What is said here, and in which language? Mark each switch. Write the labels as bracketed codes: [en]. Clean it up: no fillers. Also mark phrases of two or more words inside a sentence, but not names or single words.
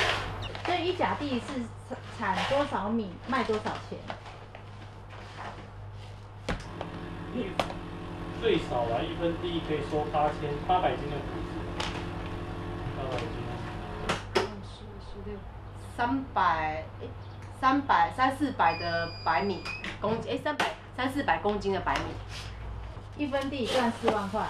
[zh] 一甲地是產多少米，賣多少錢？最少啦，1 分地可以收800斤的谷子，800斤。 300-400的白米公斤，300-400公斤的白米，1分地赚4万块。